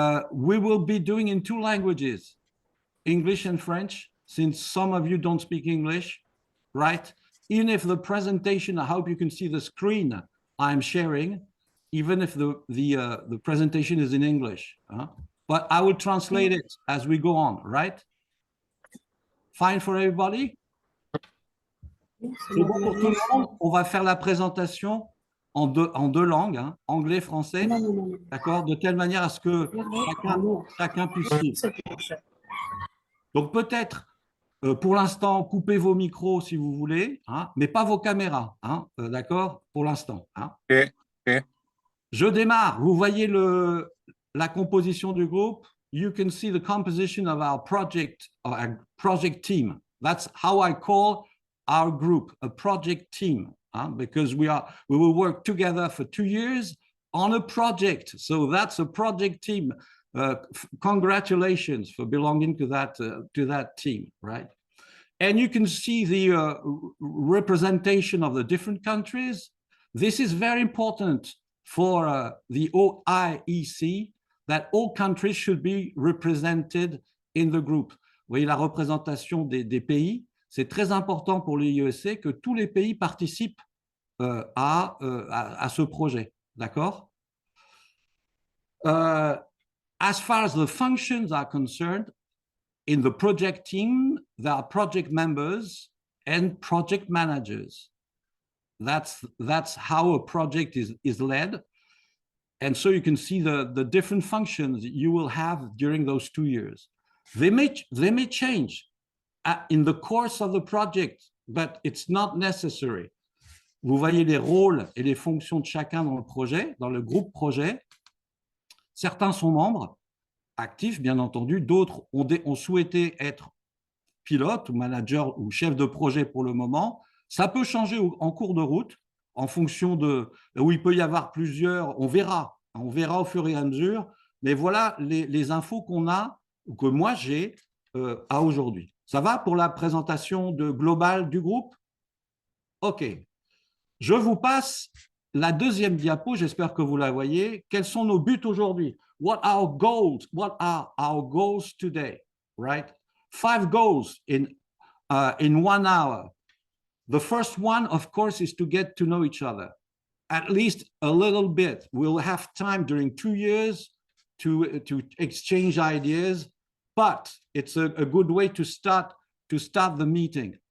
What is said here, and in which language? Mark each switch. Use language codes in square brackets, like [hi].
[en] We will be doing in two languages, English and French, since some of you don't speak English, right? Even if the presentation, I hope you can see the screen I'm sharing, even if the presentation is in English. But I will translate it as we go on, right? Fine for everybody? [fr] C'est bon pour tout le monde? On va faire la présentation en deux langues, hein, anglais, français, d'accord? De telle manière à ce que chacun puisse suivre. Donc peut-être, pour l'instant, coupez vos micros si vous voulez, hein, mais pas vos caméras, hein, d'accord? Pour l'instant. Hein. Okay. Je démarre. Vous voyez la composition du groupe. [en] You can see the composition of our project team. That's how I call our group, a project team, because we will work together for 2 years on a project. So that's a project team. Congratulations for belonging to that team, right? And you can see the representation of the different countries. This is very important for the OIEC, that all countries should be represented in the group. [fr] Vous voyez la représentation des pays. C'est très important pour l'IEC que tous les pays participent à ce projet. D'accord? [en] As far as the functions are concerned, in the project team, there are project members and project managers. That's how a project is led. And so you can see the different functions you will have during those 2 years. They may change in the course of the project, but it's not necessary. [fr] Vous voyez les rôles et les fonctions de chacun dans le projet, dans le groupe projet. Certains sont membres actifs, bien entendu. D'autres ont souhaité être pilote ou manager ou chef de projet pour le moment. Ça peut changer en cours de route en fonction de où il peut y avoir plusieurs. On verra au fur et à mesure. Mais voilà les infos qu'on a ou que moi j'ai à aujourd'hui. Ça va pour la présentation globale du groupe? OK. Je vous passe la deuxième diapo. J'espère que vous la voyez. Quels sont nos buts aujourd'hui? [en] What are our goals today? Right? 5 goals in 1 hour. The first one, of course, is to get to know each other, at least a little bit. We'll have time during 2 years to exchange ideas, but it's a good way to start the meeting.